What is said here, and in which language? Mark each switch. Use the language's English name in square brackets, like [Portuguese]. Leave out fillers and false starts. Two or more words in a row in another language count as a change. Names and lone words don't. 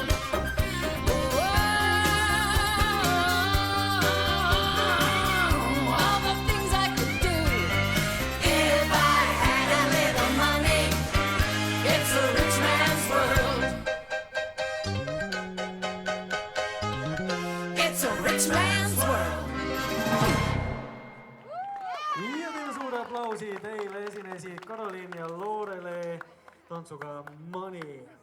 [English] Oh, all the things I could do if I had a little money. It's a rich man's world. It's a rich man's world. [Estonian] Ja teeme suure aplausi teile esinesid Karoliin ja Loorele tantsuga Money.